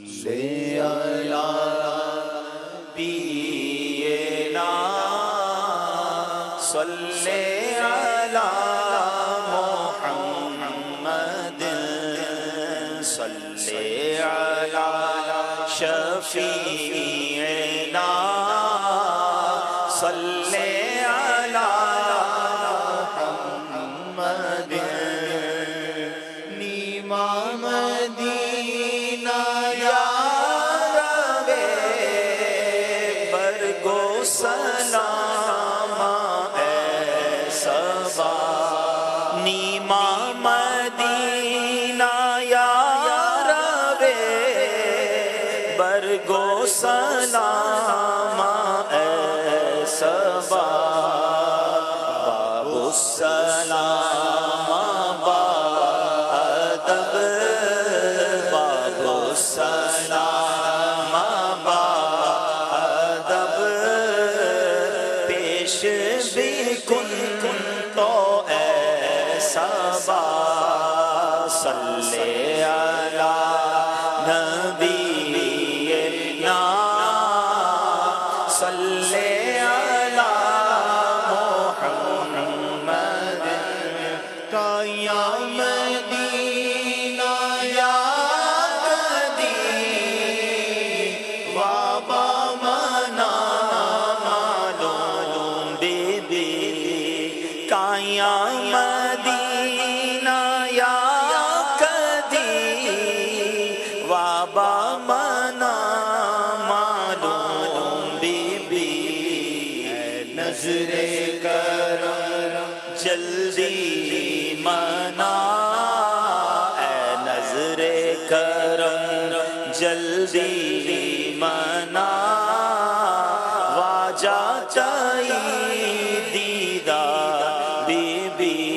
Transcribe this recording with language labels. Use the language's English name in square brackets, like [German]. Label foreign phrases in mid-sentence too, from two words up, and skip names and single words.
[Arabic] صلی علی نبینا صلی علی محمد صلی علی شفیعنا صلی علی [Baluchi] محمد نیما مدینہ یا روے برگو سلام اے صبا نیما مدینہ یا روے برگو سلام اے صبا [Arabic] باب السلام [Baluchi] با ادب باب السلام با ادب پیش بھی کن تو اے صبا [Arabic] صلی علی نبینا صلی علی محمد [Baluchi] یا مدینہ یا قدیم وابا منا معلوم بی بی کایا مدینہ یا قدیم وابا منا معلوم بی بی نظر کرم جلدی منا اے نظر کرم جلدی منا واجہ چاہیے دیدار بی بی